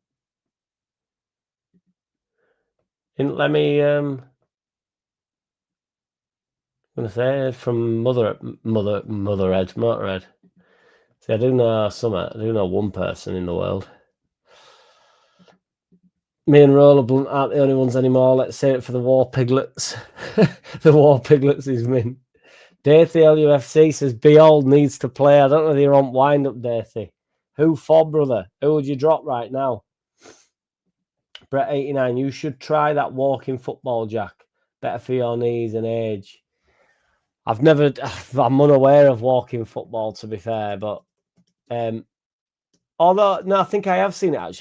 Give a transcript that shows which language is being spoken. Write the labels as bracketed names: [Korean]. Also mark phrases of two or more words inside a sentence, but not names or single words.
[English] Didn't Lemmy I'm gonna say from Motorhead. See, I do know I do know one person in the world. Me and Rollerblunt aren't the only ones anymore. Let's say it for the War Piglets. The War Piglets is min. Dathy LUFC says Behold needs to play. I don't know if you're on wind up, Dathy. Who for, brother? Who would you drop right now? Brett 89, you should try that walking football, Jack. Better for your knees and age. I'm unaware of walking football, to be fair, but although, no, I think I have seen it, actually.